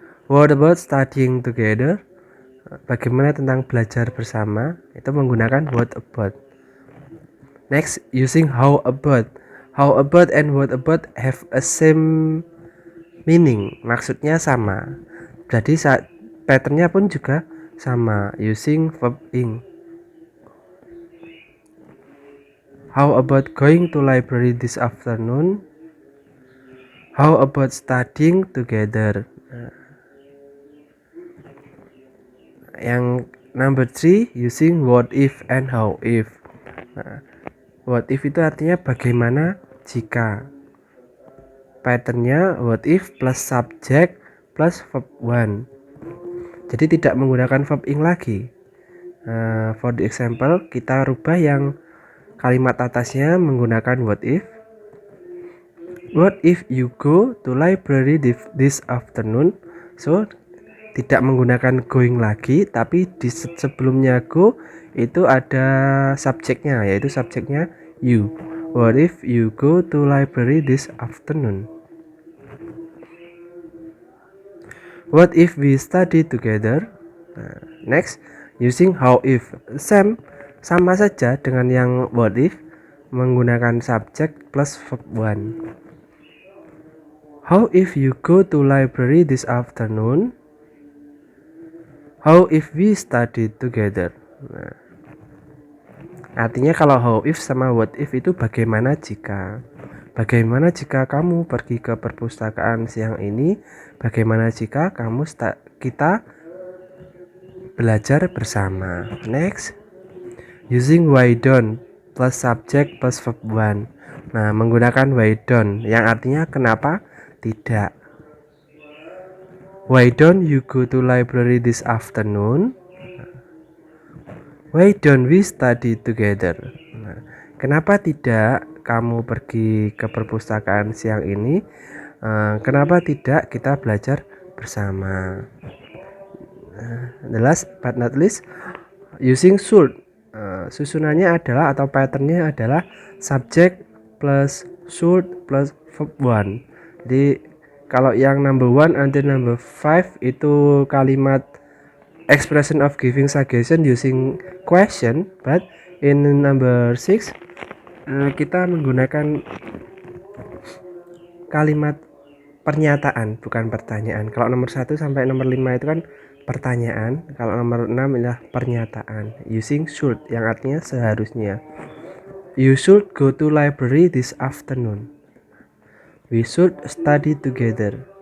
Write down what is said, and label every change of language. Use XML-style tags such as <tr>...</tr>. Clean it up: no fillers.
<en>What about studying together?</en> <id>Bagaimana tentang belajar bersama? Itu menggunakan</id> <en>what about. Next, using how about. How about and what about have a same meaning.</en> <id>Maksudnya sama. Jadi patternnya pun juga sama.</id> <en>Using verb ing. How about going to library this afternoon? How about studying together? Yang number 3, using what if and how if. What if</en> <id>itu artinya bagaimana jika.</id> <en>Patternnya what if plus subject plus verb 1.</en> <id>Jadi tidak menggunakan verb ing lagi.</id> <en>For the example,</en> <id>kita rubah yang kalimat atasnya menggunakan what if.</id> <en>What if you go to library this afternoon?</en> <id>So, tidak menggunakan going lagi, tapi di sebelumnya go itu ada subjeknya, yaitu subjeknya you.</id> <en>What if you go to library this afternoon? What if we study together? Next, using how if.</en> <id>Sama saja dengan yang</id> <en>what if, menggunakan subject plus verb 1. How if you go to library this afternoon? How if we study together?</en> <id>Nah, artinya kalau how if sama what if itu bagaimana jika. Bagaimana jika kamu pergi ke perpustakaan siang ini? Bagaimana jika kita belajar bersama?</id> <en>Next, using why don't plus subject plus verb one.</en> <id>Nah, menggunakan why don't yang artinya kenapa tidak.</id> <en>Why don't you go to library this afternoon? Why don't we study together?</en> <id>Nah, kenapa tidak kamu pergi ke perpustakaan siang ini? Kenapa tidak kita belajar bersama?</id> <en>The last but not least, using should.</en> <id>Susunannya adalah atau patternnya adalah subject plus should plus verb one. Jadi kalau yang</id> <en>number 1 until number 5</en> <id>itu kalimat</id> <en>expression of giving suggestion using question, but in number 6</en> <id>kita menggunakan kalimat pernyataan bukan pertanyaan. Kalau nomor 1 sampai nomor 5 itu kan pertanyaan, kalau nomor 6 adalah pernyataan</id> <en>using should</en> <id>yang artinya seharusnya.</id> <en>You should go to library this afternoon. We should study together.</en>